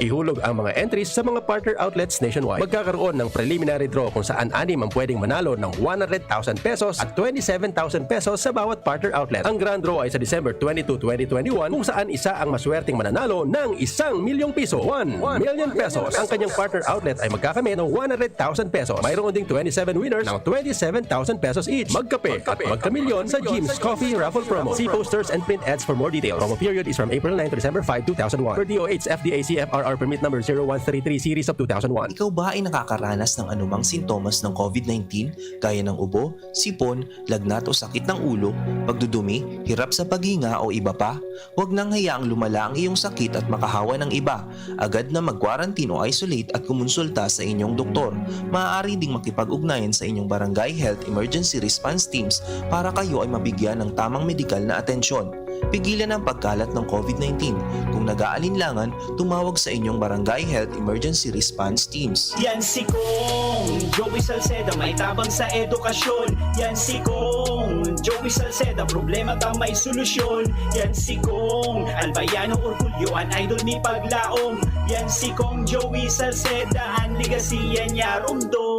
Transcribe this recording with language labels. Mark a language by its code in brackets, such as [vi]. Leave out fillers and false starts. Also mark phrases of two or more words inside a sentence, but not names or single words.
[tl] Ihulog ang mga entries sa mga [en] partner outlets nationwide. [tl] Magkakaroon ng [en] preliminary draw [tl] kung saan 6 ang pwedeng manalo ng 100,000 pesos at 27,000 pesos sa bawat [en] partner outlet. [tl] Ang grand draw ay sa December 22, 2021 kung saan isa ang maswerteng mananalo ng 1 milyong piso. 1 million pesos. Ang kanyang [en] partner outlet [tl] ay magkakamit ng 100,000 pesos. Mayroon ding 27 winners ng 27,000 pesos each. Magkape at magkamilyon sa Jim's Coffee Raffle Promo. [en] See posters and print ads for more details. Promo period is from April 9 to December 5, 2001. Per DOH FDA CFRR permit number 0133 series of 2001. [tl] Ikaw ba ay nakakaranas ng anumang sintomas ng COVID-19 gaya ng ubo, sipon, lagnat o sakit ng ulo, pagdudumi, hirap sa paghinga o iba pa? Huwag nang hayaang lumala ang iyong sakit at makahawa ng iba. Agad na mag-quarantine o isolate at kumonsulta sa inyong doktor. Maaari ding makipag-ugnayan sa inyong barangay [en] health emergency response teams [tl] para kayo ay mabigyan ng tamang medikal na atensyon. Pigilan ang pagkalat ng COVID-19. Kung nag-aalinlangan, tumawag sa inyong barangay [en] health emergency response teams. [bik] Yan si Kong Joey Salceda, may tabang sa edukasyon. Yan si Kong Joey Salceda, problema ka may solusyon. Yan si Kong Albayano Orgulyo, an idol ni Paglaong. Yan si Kong Joey Salceda, ang ligasiya niya rumdo.